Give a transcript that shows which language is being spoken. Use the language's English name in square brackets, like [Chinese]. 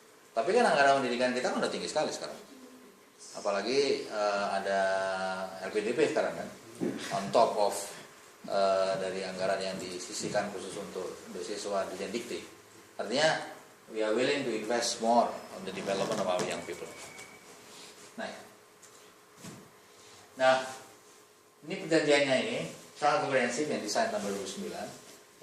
[Indonesian] Tapi kan anggaran pendidikan kita kan udah tinggi sekali sekarang. Apalagi ada LPDP sekarang kan. [English] On top of [Indonesian] dari anggaran yang disisihkan khusus untuk beasiswa Dirjen Dikti. Artinya [English] we are willing to invest more on the development of our young people. [Indonesian] Nah, ini perjanjiannya ini sangat komprehensif yang desain tahun 2009.